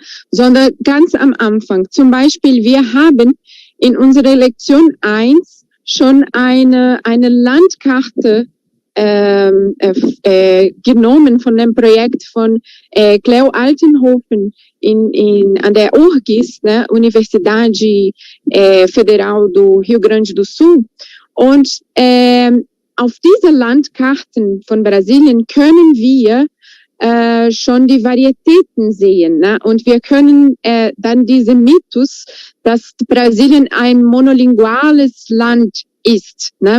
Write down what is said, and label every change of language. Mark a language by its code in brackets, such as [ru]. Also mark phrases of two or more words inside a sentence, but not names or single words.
[de] Sondern ganz am Anfang. Zum Beispiel, wir haben in unserer Lektion 1 schon eine Landkarte genommen von dem Projekt von Cleo Altenhofen an der URGS, ne, Universidade Federal do Rio Grande do Sul. Und auf diese Landkarten von Brasilien können wir schon die Varietäten sehen, ne? Und wir können dann diese Mythos, dass Brasilien ein monolinguales Land ist, ne?